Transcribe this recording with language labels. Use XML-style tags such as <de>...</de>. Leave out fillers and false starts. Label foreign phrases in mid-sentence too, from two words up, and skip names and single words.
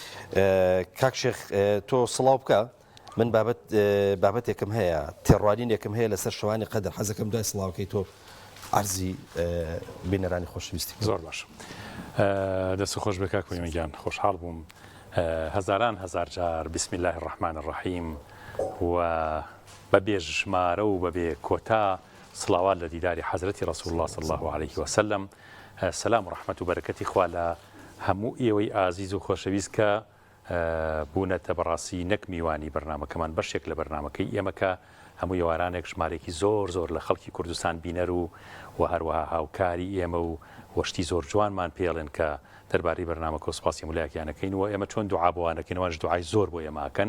<ckb>کاک شێخ، تۆ سڵاو بکە، من بابەتێکم هەیە، تێڕوانینێکم هەیە لەسەر شەوانی قەدر، حەزەکەم دوای سڵاوەکەی تۆ عەرزی بینەرانی خۆشەویستی. زۆر باش. دەست خۆش بە کاک وەیمەگیان، خۆشحاڵ بووم هەزاران هەزار جار</ckb> <ar>بسم الله الرحمن الرحیم</ar> <ckb>و بەبێ ژمارە و بەبێ کۆتا سڵاوات لە دیداری حەزرەتی</ckb> <ar>ڕەسوول الله صلی الله عليه وسلم.</ar> <ckb>سەلام و ڕەحمەت و بەرەکەتی خوا لە هەموو ئێوەی ئازیز و خۆشەویست کە بوونەتە بەڕاستی نەک میوانی بەرنامەکەمان، بەشێک لە بەرنامەکەی ئێمەکە هەموو ئێوارانێک ژمارێکی زۆر زۆر لە خەڵکی کوردستان بینەر و هەروەها هاوکاری ئێمە و وەشتی زۆر جوانمان پێڵێن کە دەربارەی بەرنامەکە و سپاسی مولایەکیانەکەین و ئێمە چۆن دوعا بۆوانەکەینەوەش دوعای زۆر بۆ ئێماکەن.</ckb>